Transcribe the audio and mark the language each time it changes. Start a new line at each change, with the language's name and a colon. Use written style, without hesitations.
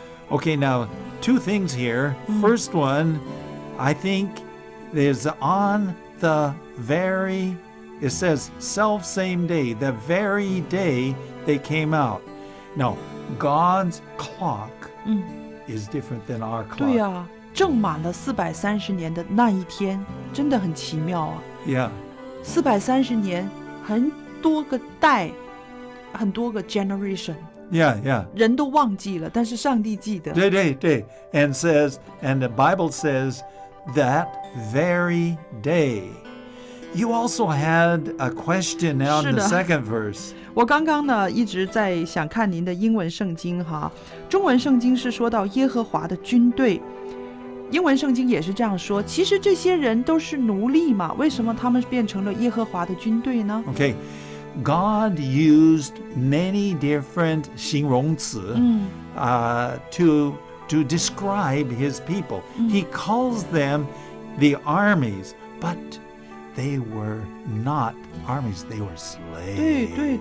English: Okay, now, two things here. First one, I think, is on the very, it says self-same day, the very day they came out. Now, God's clock is different than our clock.
Chinese: 对啊，正满了430年的那一天，真的很奇妙啊。
English: Yeah.
Chinese: 430年，很多个代，很多个 generation。
English: Yeah.
Chinese: 人都忘记了，但是上帝记得。对.
English: And the Bible says that very day. You also had a question now in the second verse.
Chinese: 我刚刚呢一直在想看您的英文圣经哈，中文圣经是说到耶和华的军队，英文圣经也是这样说。其实这些人都是奴隶嘛，为什么他们变成了耶和华的军队呢？
English: Okay, God used many different 形容词 to describe his people. He calls them the armies, but they were not armies, they were slaves.